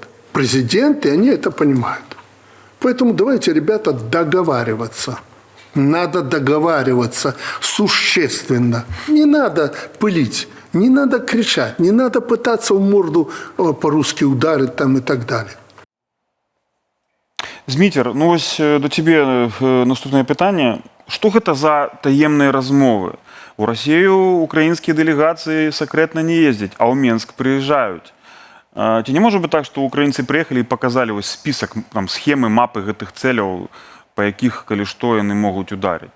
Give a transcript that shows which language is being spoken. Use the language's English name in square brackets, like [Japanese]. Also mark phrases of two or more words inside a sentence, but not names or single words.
[Russian] Президенты, они это понимают. Поэтому давайте, ребята, договариваться. Надо договариваться существенно. Не надо пылить, не надо кричать, не надо пытаться в морду по-русски ударить там и так далее. [Belarusian] Зміцер, ну ось до цябе наступнае пытанне. Што гэта за таемныя размовы? У Расію украінскія дэлегацыі сакрэтна не ездзяць, а ў Менск прыязджаюць. Ці не можа быць так, што украінцы прыехалі і паказалі вось спісак, там, схемы, мапы гэтых цэляў, па якіх, калі што, яны могуць ударыць?